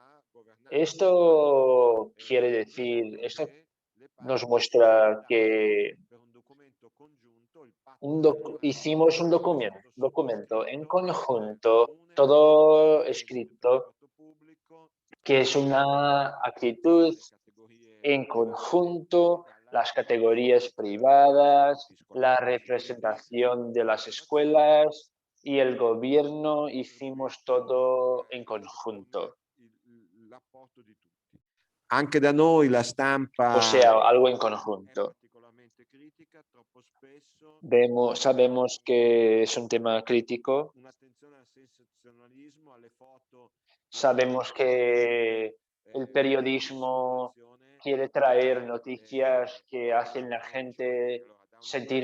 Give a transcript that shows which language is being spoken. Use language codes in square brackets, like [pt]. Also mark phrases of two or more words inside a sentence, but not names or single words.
[es] Esto quiere decir, esto nos muestra que hicimos un documento en conjunto, todo escrito, que es una actitud en conjunto, las categorías privadas, la representación de las escuelas y el gobierno, hicimos todo en conjunto. [it] Anche da noi la stampa, [es] o sea, algo en conjunto. Sabemos que es un tema crítico. Sabemos que el periodismo quiere traer noticias que hacen a la gente sentir